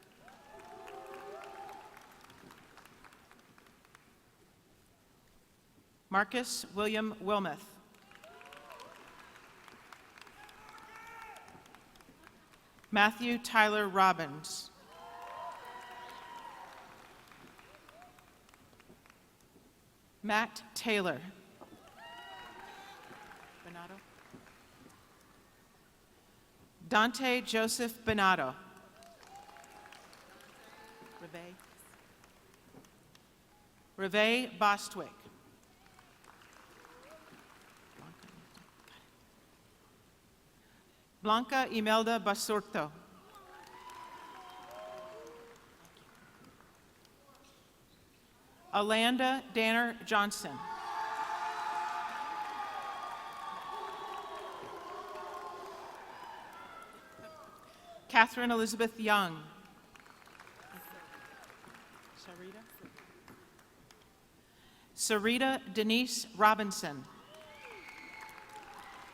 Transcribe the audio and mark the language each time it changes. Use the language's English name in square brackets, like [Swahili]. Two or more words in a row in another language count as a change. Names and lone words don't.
[English] Marcus William Wilmoth. Matthew Tyler Robbins. Matt Taylor. Benato. Dante Joseph Benato. Reve Bostwick. Blanca Imelda Basurto. Alanda Danner Johnson. Catherine Elizabeth Young. Sarita Denise Robinson.